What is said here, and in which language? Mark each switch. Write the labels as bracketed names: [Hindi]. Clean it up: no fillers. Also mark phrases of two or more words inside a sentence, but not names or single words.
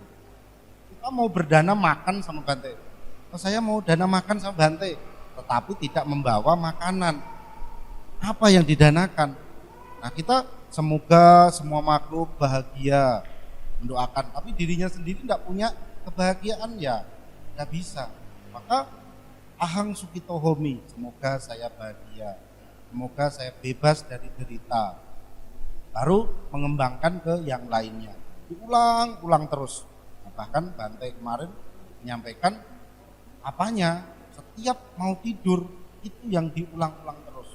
[Indonesian] Kita mau berdana makan sama Bante, saya mau dana makan sama Bante, tetapi tidak membawa makanan, apa yang didanakan? Nah, kita semoga semua makhluk bahagia, mendoakan, tapi dirinya sendiri tidak punya kebahagiaan, ya tidak bisa. [Pali] Maka ahang sukito homi, [Indonesian] semoga saya bahagia, semoga saya bebas dari derita, baru mengembangkan ke yang lainnya, diulang-ulang terus. Nah, bahkan Bante kemarin menyampaikan apanya, setiap mau tidur itu yang diulang-ulang terus.